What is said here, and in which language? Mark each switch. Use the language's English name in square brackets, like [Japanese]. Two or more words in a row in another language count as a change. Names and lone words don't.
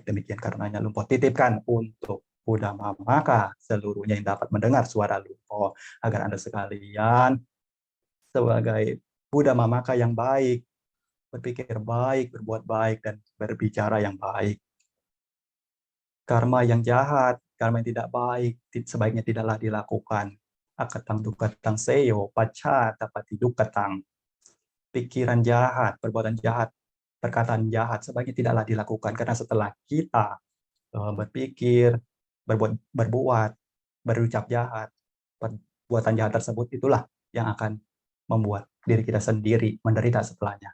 [Indonesian] Demikian karenanya Lupo titipkan untuk Buddha Mamaka seluruhnya yang dapat mendengar suara Lupo, agar Anda sekalian sebagai Buddha Mamaka yang baik, berpikir baik, berbuat baik, dan berbicara yang baik. Karma yang jahat, karma yang tidak baik, sebaiknya tidaklah dilakukan. [Pali] Akatang dukatang seyo, pacha tapati dukatang. [Indonesian] Pikiran jahat, perbuatan jahat, perkataan jahat, sebaiknya tidaklah dilakukan. Karena setelah kita berpikir, berbuat, berucap jahat, perbuatan jahat tersebut itulah yang akan membuat diri kita sendiri menderita setelahnya.